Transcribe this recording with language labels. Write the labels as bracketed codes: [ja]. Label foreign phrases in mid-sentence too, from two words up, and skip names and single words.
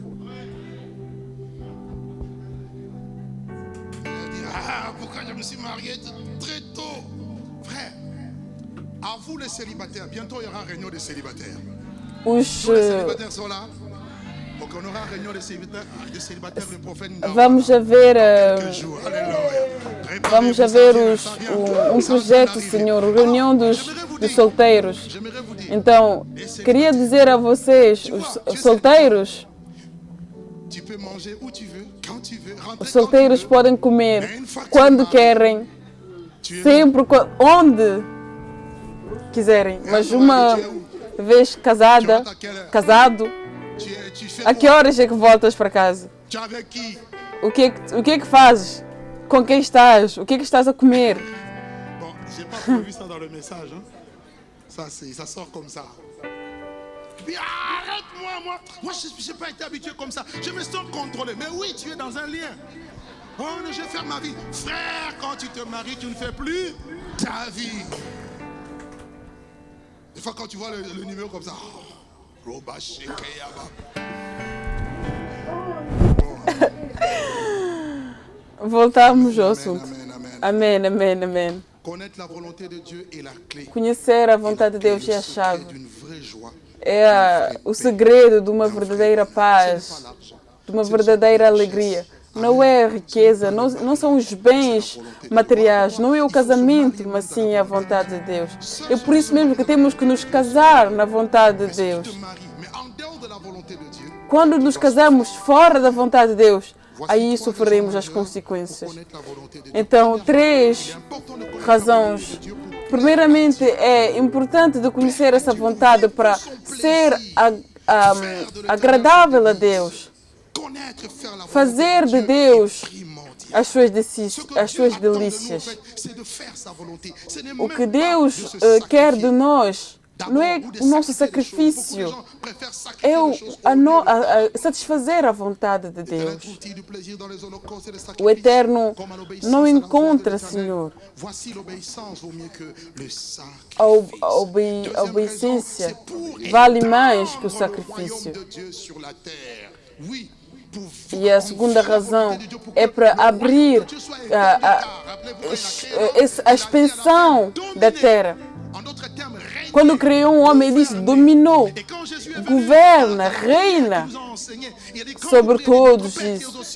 [fr] Pourquoi je me suis marié très tôt? Frère, à vous les célibataires, bientôt il y aura une réunion des célibataires. [pt] Os [fr] Tous les célibataires sont là. Ok, on aura une réunion de célibataires de prophètes dans [pt] Vamos haver, [fr] quelques jours. Alléluia. [pt] vamos haver projeto, Senhor, reunião dos solteiros. [fr] J'aimerais vous dire, [pt] Então, queria dizer a vocês, os solteiros, [fr] tu peux manger où tu veux, quand tu veux, rentrer [pt] os [fr] comme tu [pt] solteiros [fr] veux. [pt] podem comer quando querem, [fr] Tu es [pt] sempre, onde quiserem. Mas uma vez casada, casado, [fr] tu fais [pt] a que horas é que voltas para casa? [fr] Tu es avec qui? [pt] O que é que fazes? Com quem estás? O que é que estás a comer? [fr] Bon, j'ai pas prévu ça dans le message. Hein. Ça sort comme ça. Puis arrête-moi, moi je n'ai pas été habitué comme ça. Je me sens contrôlé. Mais oui, tu es dans un lien. Oh, je vais faire ma vie. Frère, quand tu te maries, tu ne fais plus ta vie. Des fois, quand tu vois le numéro comme ça, Roba Shekeyaba. [pt] Voltamos ao assunto. [fr] Amen, amen, amen. [pt] Amém, amém, amém. [fr] Connaître la volonté de Dieu est la clé. [pt] Conhecer a vontade de Deus é a [fr] Le [pt] chave. [fr] secret d'une vraie joie. [pt] É o segredo de uma verdadeira [fr] Ce n'est [pt] paz, [fr] pas l'argent. [pt] de uma verdadeira alegria. Não é a riqueza, não são os bens materiais, não é o casamento, mas sim a vontade de Deus. É por isso mesmo que temos que nos casar na vontade de Deus. [fr] Je te marie, mais en dehors de la volonté de Dieu, [pt] Quando nos casamos fora da vontade de Deus, aí sofreremos as consequências. [fr] connaître la volonté de Dieu. [pt] Então, [fr] Il [pt] três [fr] est important de connaître la [pt] razões. [fr] volonté de Dieu pour [pt] Primeiramente, é importante de conhecer essa vontade para ser agradável a Deus. [fr] connaître et faire la volonté Fazer de [pt] de [fr] Dieu [pt] Deus [fr] est primordial. [pt] as suas [fr] Ce que [pt] as suas [fr] Dieu attend de nous, en [pt] delícias. [fr] fait, c'est de faire sa volonté. Ce n'est [pt] O [fr] même [pt] que [fr] pas [pt] Deus [fr] de se [pt] quer de [fr] sacrifier. [pt] nós não é [fr] D'abord, ou de [pt] o nosso [fr] sacrifier des choses. [pt] sacrifício, [fr] Beaucoup de gens préfèrent sacrifier [pt] é [fr] des choses au lieu de [pt] satisfazer a vontade de Deus. [fr] L'éternel trouve-t-il du plaisir dans les holocaustes et les [pt] O [fr] sacrifices, [pt] Eterno [fr] comme à l'obéissance [pt] não [fr] à la volonté [pt] encontra, [fr] de l'Éternel. [pt] Senhor, [fr] Voici l'obéissance vaut mieux que le sacrifice. [pt] a [fr] Deuxième [pt] obediência [fr] raison, c'est pour [pt] vale mais que o [fr] étendre le [pt] sacrifício. [fr] royaume de Dieu sur la terre. Oui, pour [pt] E a segunda razão é para abrir a expansão da terra. Quando criou um homem, ele disse: dominou, governa, reina sobre todos isso.